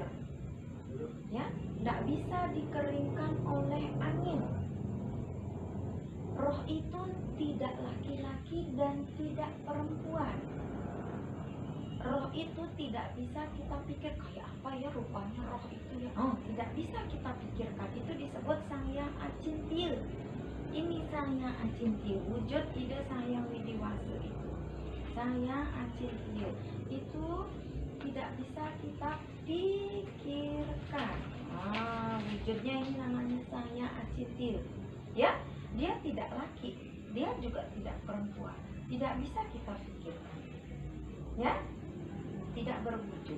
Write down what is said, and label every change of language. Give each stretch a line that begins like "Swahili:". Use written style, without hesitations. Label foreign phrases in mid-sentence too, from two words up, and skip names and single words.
Indonesian: Ya, tidak bisa dikeringkan oleh angin. Roh itu tidak laki-laki dan tidak perempuan. Roh itu tidak bisa kita pikir kayak apa ya rupanya roh itu ya. Tidak bisa kita pikirkan. Itu disebut Sang Hyang Acintil. Ini Sang Hyang Acintil, wujud ide Sang Hyang Widiwasa itu. Sang Hyang Acintil itu tidak bisa kita pikirkan. Wujudnya ini namanya Sang Hyang Acintil. Ya, dia tidak laki, dia juga tidak perempuan. Tidak bisa kita pikirkan. Ya, tidak berwujud.